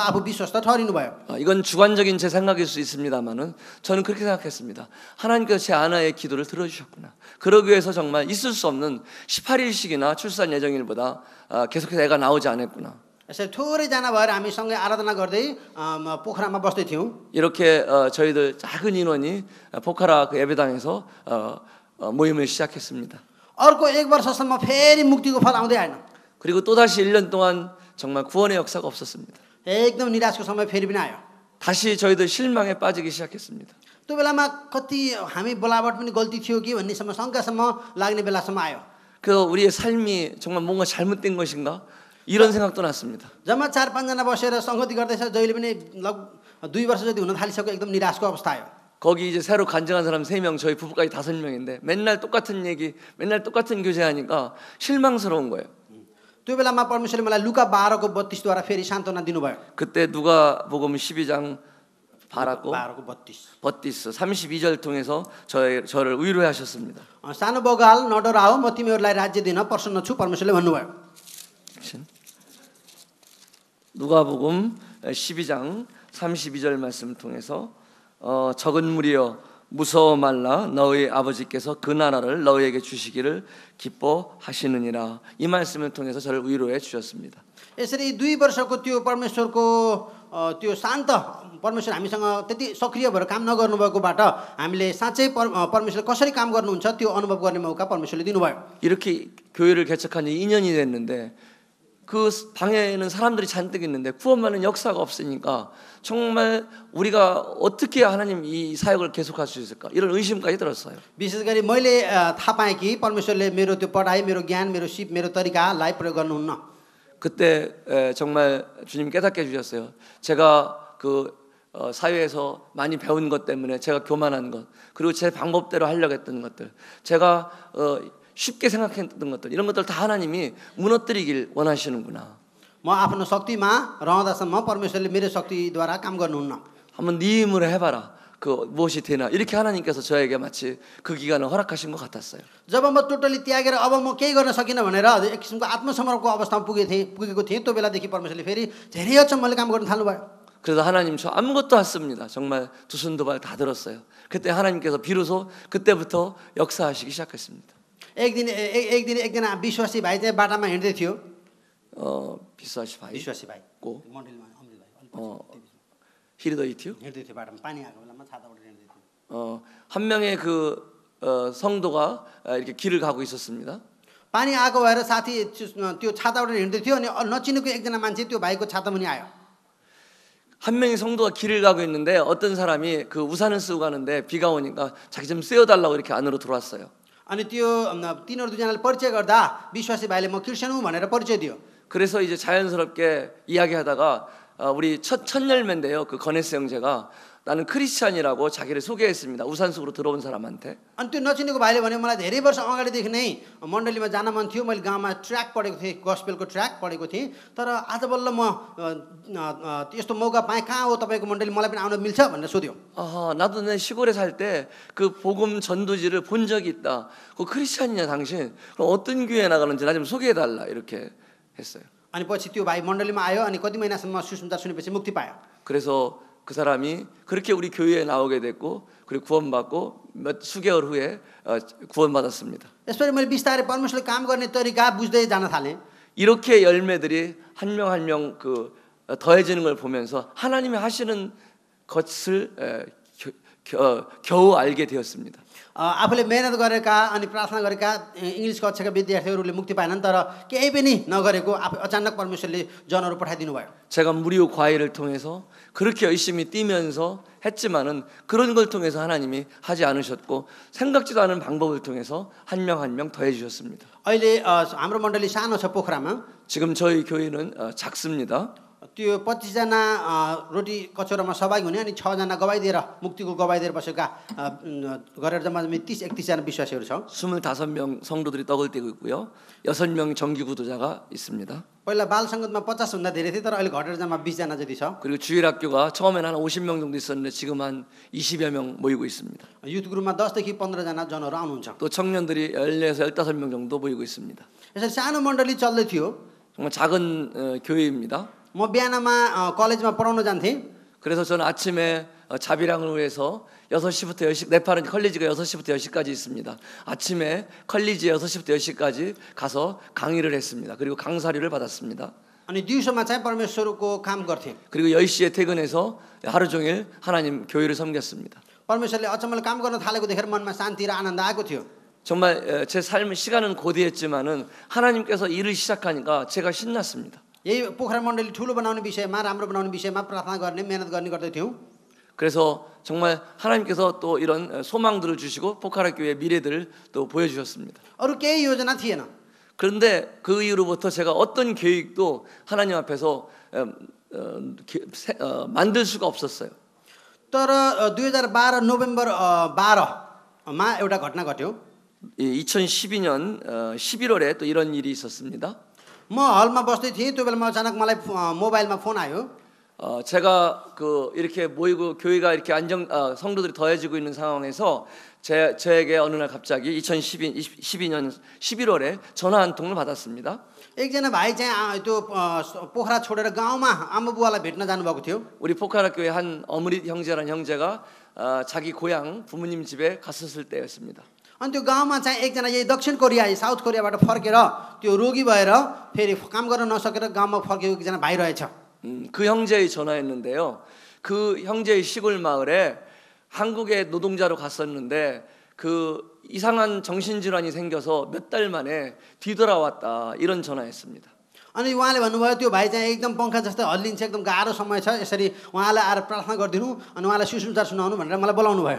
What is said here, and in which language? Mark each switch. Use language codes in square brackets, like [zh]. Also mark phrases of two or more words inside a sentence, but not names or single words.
[ne] आफू विश्वस्त ठहरिनु भयो। [ko] 이건 주관적인 제 생각일 수 있습니다만은 저는 그렇게 생각했습니다. 하나님께서 제 아내의 기도를 들어주셨구나. 그러기 위해서 정말 있을 수 없는 18일씩이나 출산 예정일보다 계속해서 애가 나오지 않았구나. [ne] यसरी थोरै जना भएर हामी सँगै आराधना गर्दै पोखरामा बस्दै थियौँ। [ko] 이렇게 저희들 작은 인원이 포카라 예배당에서 모임을 시작했습니다. [ne] अर्को 1 वर्षसम्म फेरि मुक्तिको फल आउँदै आएन। [ko] 그리고 또다시 1년 동안 정말 구원의 역사가 없었습니다. [ne] एकदम निराशको समय फेरि पनि आयो। [ko] 다시 저희들 실망에 빠지기 시작했습니다. [ne] त्यो बेलामा कति हामी बोलावट पनि गल्ती थियो कि भन्नेसम्म शङ्कासम्म लाग्ने बेलासम्म आयो। [ko] 우리의 삶이 정말 뭔가 잘못된 것인가? 이런 생각도 났습니다. [ne] जम्मा 4-5 जना बसेर संगति गर्दैछ जहिले पनि लगभग 2 वर्ष जति हुन थालिसक्यो। एकदम निराशको अवस्था आयो। [ko] 거기 이제 새로 간증한 사람 3명, 저희 부부까지 5명인데 맨날 똑같은 얘기, 맨날 똑같은 교제하니까 실망스러운 거예요. [ne] त्यो बेलामा परमेश्वरले मलाई लुका 12को 32 द्वारा फेरि सान्त्वना दिनुभयो। [ko] 그때 누가복음 12장 바라고 [ne] 12को 32 [ko] 버티스 32절 통해서 저를 위로해 하셨습니다. [ne] सानो बगाल नडराओ म तिमीहरूलाई राज्य दिन प्रसन्न छु परमेश्वरले भन्नुभयो। [ko] 누가복음 12장 32절 말씀 통해서 적은 무리여 무서워 말라 너희 아버지께서 그 나라를 너희에게 주시기를 기뻐하시느니라. 이 말씀을 통해서 저를 위로해 주셨습니다. [ne] यसरी 2 वर्षको त्यो परमेश्वरको त्यो शान्त परमेश्वर हामीसँग त्यति सक्रिय भएर काम नगर्नु भएकोबाट हामीले साँच्चै परमेश्वरले कसरी काम गर्नुहुन्छ त्यो अनुभव गर्ने मौका परमेश्वरले दिनुभयो। [ko] 이렇게 교회를 개척한 지 2년이 됐는데 그 방에는 사람들이 잔뜩 있는데 구원받는 역사가 없으니까 정말 우리가 어떻게 하나님 이 사역을 계속할 수 있을까 이런 의심까지 들었어요. [ne] विशेष गरी मैले थाहा पाएँ कि परमेश्वरले मेरो त्यो पढाइ मेरो ज्ञान मेरो सिप मेरो तरिकालाई प्रयोग गर्नुहुन्न। [ko] 그때 정말 주님 깨닫게 해주셨어요. 제가 사회에서 많이 배운 것 때문에 제가 교만한 것 그리고 제 방법대로 하려고 했던 것들 제가 쉽게 생각했던 것들 이런 것들 다 하나님이 무너뜨리길 원하시는구나. [ne] म आफ्नो शक्तिमा रहँदासम्म परमेश्वरले मेरो शक्तिद्वारा काम गर्नुहुन्न। [ko] 한번 네 힘으로 해봐라. 그 무엇이 되나 이렇게 하나님께서 저에게 마치 그 기간을 허락하신 것 같았어요. [ne] जब म टोटली त्यागेर अब म केही गर्न सकिनँ भनेर एक किसिमको आत्मसमर्पणको अवस्थामा पुगेको थिएँ त्यो बेलादेखि परमेश्वरले फेरि धेरै अचम्मले काम गर्न थाल्नुभयो. [ko] 그래서 하나님 저 아무것도 안 씁니다. 정말 두 손 두 발 다 들었어요. 그때 하나님께서 비로소 그때부터 역사하시기 시작했습니다. [ne] एकजना विश्वासी भाइ चाहिँ बाटामा हिँड्दै थियो. विश्वासी भाइ विश्वासी भाइ 고 मण्डलीमा अमृत भाइ हिँड्दै थियो. हिँड्दै थियो बाटामा पानी आएको बेलामा छाताबाट हिँड्दै थियो. [ko] 한 명의 그 성도가 이렇게 길을 가고 있었습니다. [ne] पानी आएको भएर साथी त्यो छाताबाट हिँड्दै थियो अनि नचिनेको एकजना मान्छे त्यो भाइको छाता मुनि आयो. [ko] 한 명의 성도가 길을 가고 있는데 어떤 사람이 그 우산을 쓰고 가는데 비가 오니까 자기 좀 쐬어달라고 이렇게 안으로 들어왔어요. [ne] अनि त्यो तिनीहरू दुईजनाले परिचय गर्दा विश्वासी भाइले म क्रिस्चियन हुँ भनेर परिचय दियो. [ko] 그래서 이제 자연스럽게 이야기하다가 우리 첫 열매인데요. 그 거네스 형제가 나는 크리스찬이라고 자기를 소개했습니다. 우산 속으로 들어온 사람한테. [ne] अनि त्यो नचिनेको भाइले भने मलाई धेरै वर्ष अगाडिदेखि नै मण्डलीमा जान मन थियो. मैले गाउँमा ट्र्याक पढेको थिएँ, गस्पेलको ट्र्याक पढेको थिएँ. तर आज बल्ल म यस्तो मौका पाएँ, कहाँ हो तपाईँको मण्डली, मलाई पनि आउन मिल्छ भनेर सोध्यो. [ko] 나도 내 시골에 살 때 그 복음 전도지를 본 적이 있다. 그 크리스찬이냐 당신? 그럼 어떤 교회에 나가는지 나 좀 소개해달라 이렇게 했어요. [ne] अनि पछि त्यो भाइ मण्डलीमा आयो. अनि कति महिनासम्म सुसमाचार सुनेपछि मुक्ति पायो. [ko] 그래서 그 사람이 그렇게 우리 교회에 나오게 됐고 그리고 구원받고 수개월 후에 구원받았습니다. [ne] यसरी मैले बिस्तारै परमेश्वरले काम गर्ने तरिका बुझ्दै जान थालेँ. [ko] 이렇게 열매들이 한 명 한 명 그 더해지는 걸 보면서 하나님이 하시는 것을 겨우 알게 되었습니다. [ne] आफूले मेहनत गरेका अनि प्रार्थना गरेका इङ्ग्लिस कक्षाका विद्यार्थीहरूले मुक्ति पाएनन्. तर केही पनि नगरेको अचानक परमेश्वरले जनहरू पठाइदिनु भयो. [ko] 제가 무료 과외를 통해서 그렇게 열심히 뛰면서 했지만은 그런 걸 통해서 하나님이 하지 않으셨고 생각지도 않은 방법을 통해서 한 명 한 명 더해 주셨습니다. [ne] अहिले हाम्रो मण्डली सानो छ पोखरामा. [ko] 지금 저희 교회는 작습니다. [ne] त्यो 25जना रोटी कचौरामा सहभागी हुने अनि 6जना गवाई दिएर मुक्तिको गवाई दिएर बसेका गरेर जम्मा 30-31जना विश्वासीहरू छ. [ko] 25명 성도들이 떡을 떼고 있고요. 6명 정기 구도자가 있습니다. [ne] पहिला बाल सङ्गतमा 50भन्दा धेरै थिए. तर अहिले घटेर जम्मा 20जना जति छ. [ko] 그리고 주일학교가 처음에는 한 50명 정도 있었는데 지금 한 20여 명 모이고 있습니다. [en] youth groupमा [ne] 10देखि 15जना जनहरू आउनुहुन्छ. [ko] 또 청년들이 14에서 15명 정도 모이고 있습니다. [ne] यसरी सानो मण्डली चल्दै थियो. [ko] 정말 작은 교회입니다. [ne] म बिहानमा कलेजमा पढाउन जान्थेँ. [ko] 그래서 저는 아침에 자비랑을 위해서 6시부터 10시 네팔은 컬리지가 6시부터 10시까지 있습니다. 아침에 컬리지 6시부터 10시까지 가서 강의를 했습니다. 그리고 강사료를 받았습니다. [ne] अनि दिउँसोमा चाहिँ परमेश्वरको काम गर्थेँ. [ko] 그리고 10시에 퇴근해서 하루 종일 하나님 교회를 섬겼습니다. [ne] परमेश्वरले अचम्मले काम गर्न थालेको देखेर मनमा शान्ति र आनन्द आएको थियो. [ko] 정말 제 삶의 시간은 고되었지만은 하나님께서 일을 시작하니까 제가 신났습니다. [ne] यही पोखरा मण्डली ठुलो बनाउने विषयमा, राम्रो बनाउने विषयमा प्रार्थना गर्ने, मेहनत गर्ने गर्दै थियौँ. [ko] 그래서 정말 하나님께서 또 이런 소망들을 주시고 포카라 교회의 미래들을 또 보여주셨습니다. [ne] अरू केही योजना थिएन. [ko] 그런데 그 이후로부터 제가 어떤 계획도 하나님 앞에서 만들 수가 없었어요. [ne] तर 2012 नोभेम्बर 12मा एउटा घटना घट्यो. [ko] 2012년 11월에 또 이런 일이 있었습니다. [ne] म हलमा बस्दै थिएँ. त्यो बेलामा अचानक मलाई मोबाइलमा फोन आयो. [ko] 제가 그 이렇게 모이고 교회가 이렇게 성도들이 더해지고 있는 상황에서 저에게 어느 날 갑자기 2012년 11월에 전화 한 통을 받았습니다. [ne] एकजना भाइ चाहिँ त्यो पोखरा छोडेर गाउँमा आमा बुवालाई भेट्न जानुभएको थियो. [ko] 우리 포카라 교회 한 어머니 형제라는 형제가 자기 고향 부모님 집에 갔었을 때였습니다. [ne] अनि त्यो गाउँमा चाहिँ एकजना यही दक्षिण कोरिया, साउथ कोरियाबाट फर्केर त्यो रोगी भएर फेरि काम गर्न नसकेर गाउँमा फर्केको एकजना भाइ रहेछ. [ko] 그 형제의 전화였는데요. 그 형제의 시골 마을에 한국의 노동자로 갔었는데 그 이상한 정신질환이 생겨서 몇 달 만에 뒤돌아왔다 이런 전화였습니다. [ne] अनि उहाँले भन्नुभयो त्यो भाइ चाहिँ एकदम पङ्खा जस्तै हल्लिन्छ, एकदम गाह्रो समय छ, यसरी उहाँलाई आएर प्रार्थना गरिदिनु अनि उहाँलाई सुसमाचार सुनाउनु भनेर मलाई बोलाउनु भयो.